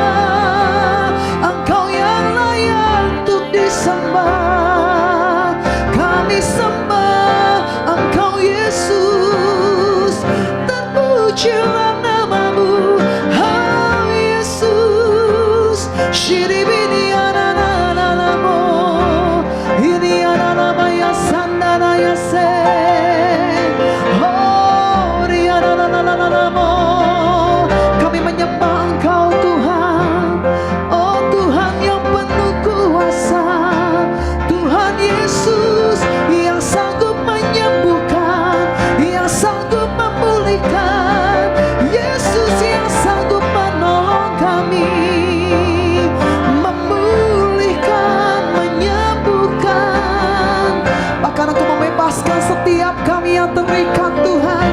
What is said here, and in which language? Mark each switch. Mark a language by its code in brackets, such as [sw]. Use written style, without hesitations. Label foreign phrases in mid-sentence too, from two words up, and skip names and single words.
[id] Engkau yang layak untuk disembah. Kami sembah Engkau Yesus. Terpujilah namamu, oh Yesus. Shiribini ananamo, ini ananamaya sandanaya se. Oh rianananamo. Kami menyembah Engkau Tuhan. Oh Tuhan yang penuh kuasa, Tuhan Yesus yang sanggup menyembuhkan, yang sanggup memulihkan, Yesus yang sanggup menolong kami, memulihkan, menyembuhkan, bahkan Engkau membebaskan setiap kami yang terikat Tuhan.